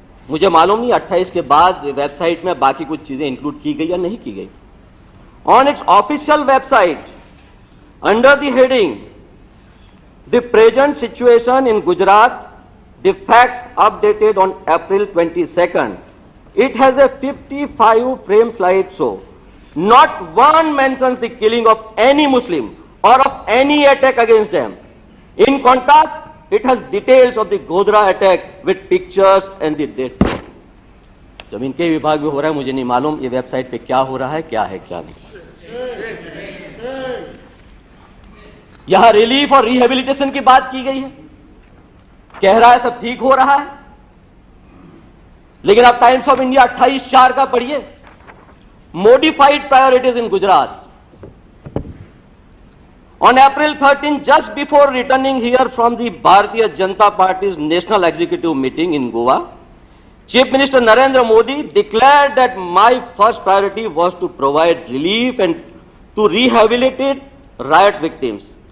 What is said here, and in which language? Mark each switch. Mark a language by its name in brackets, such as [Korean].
[Hindi] मुझे मालूम नहीं 28 के बाद वेबसाइट में बाकी कुछ चीजें इंक्लूड की गई या नहीं की गई। [English] On its official website, under the heading the present situation in Gujarat, the facts updated on April 22nd, it has a 55-frame slideshow. Not one mentions the killing of any Muslim or of any attack against them. In contrast, it has details of the Godhra attack with pictures and the date. [Hindi] जब इनके विभाग में हो रहा है, मुझे नहीं मालूम ये वेबसाइट पे क्या हो रहा है, क्या नहीं। यहां रिलीफ और रिहेबिलिटेशन की बात की गई है, कह रहा है सब ठीक हो रहा है, लेकिन आप टाइम्स ऑफ इंडिया 28/4 का पढ़िए, modified priorities in Gujarat. [English] On April 13, just before returning here from the Bharatiya Janata Party's National Executive Meeting in Goa, Chief Minister Narendra Modi declared that my first priority was to provide relief and to rehabilitate riot victims.